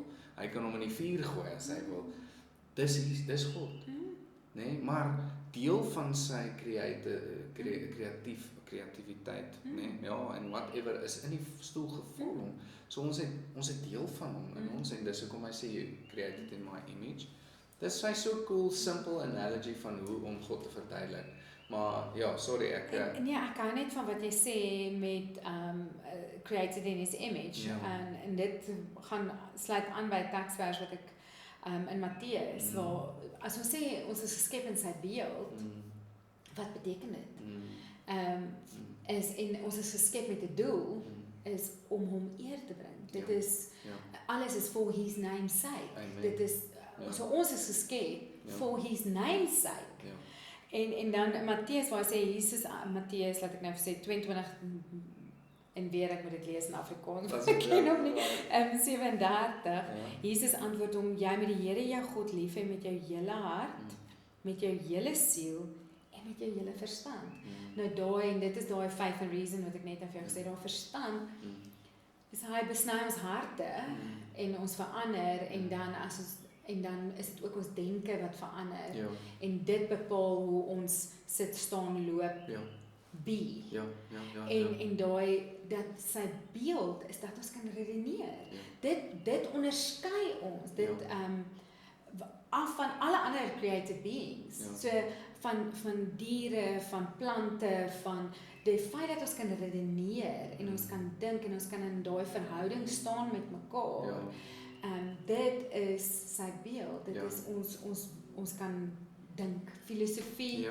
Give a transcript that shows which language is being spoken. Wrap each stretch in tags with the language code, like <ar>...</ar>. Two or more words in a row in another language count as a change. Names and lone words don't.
<af>Hy kan hom in die vuur gooi as hy wil. Dis God. Nee, maar deel van sy kreatiwiteit, nee, ja, en whatever is in die stoel gevorm. So ons het deel van hom in ons en dis hoekom hy sê</af> <en>you created in my image.</en> <af>Dis sy so</af> <en>cool, simple analogy</en> <af>van hoe om God te verduidelik. Maar ja, sorry, ek hou net van wat jy sê met</af> <en>created in his image.</en> <af>En dit gaan sluit aan by 'n teksvers wat ek in Matteus, waar as ons sê ons is geskep in sy beeld, wat beteken dit? Ons is geskep met 'n doel, is om hom eer te bring. Dit is alles is</af> <en>for his name's sake.</en> <af>Dit is so ons is geskep</af> <en>for his name's sake.</en> <af>En dan Matteus waar hy sê Jesus, Matteus, laat ek nou sê 22 en weer ek moet dit lees in Afrikaans. Ek ken hom nie. 37. Jesus antwoord hom: jy moet die Here jou God lief hê met jou hele hart, met jou hele siel en met jou hele verstand. Nou daai en dit is daai</af> <en>faith and reason</en> <af>wat ek net vir jou gesê, daai verstand is hy besny ons harte en ons verander en dan is dit ook ons denke wat verander en dit bepaal hoe ons sit, staan, loop, be. En daai dat sy beeld is dat ons kan redeneer. Dit onderskei ons. Dit af van alle ander</af> <en>created beings.</en> <af>So van diere, van plante, van die feit dat ons kan redeneer en ons kan dink en ons kan in daai verhouding staan met mekaar. Dit is sy beeld. Dit is ons kan dink, filosofie.</af>